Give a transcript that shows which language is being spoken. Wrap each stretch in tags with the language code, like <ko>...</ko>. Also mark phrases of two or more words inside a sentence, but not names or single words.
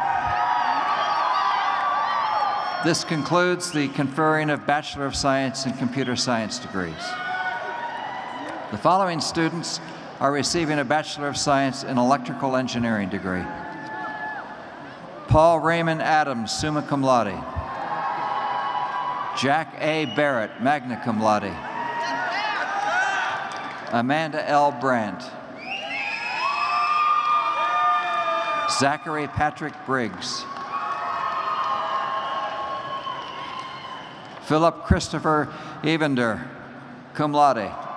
<en>This concludes the conferring of Bachelor of Science in Computer Science degrees. The following students are receiving a Bachelor of Science in Electrical Engineering degree. Paul Raymond Adams,</en> <la>summa cum laude.</la> <en>Jack A. Barrett,</en> <la>magna cum laude.</la> <en>Amanda L. Brandt. Zachary Patrick Briggs. Philip Christopher Evander,</en> <la>cum laude.</la>